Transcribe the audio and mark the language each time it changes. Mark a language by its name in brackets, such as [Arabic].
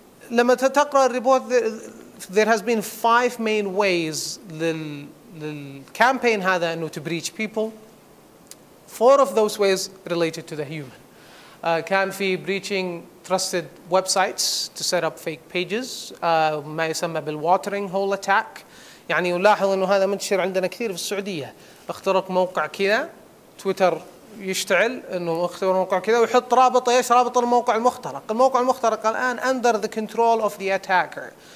[Arabic] لما تقرا الريبورت [English] there has been 5 main ways [Arabic] للكامبين هذا انه [English] to breach people. 4 of those ways related to the human. كان في breaching trusted websites to set up fake pages ما يسمى بالwatering hole attack. [Arabic] يعني نلاحظ انه هذا منتشر عندنا كثير في السعوديه. اخترق موقع كذا تويتر يشتعل انه اخترق موقع كذا ويحط رابط رابط الموقع المخترق. الموقع المخترق الان [English] under the control of the attacker.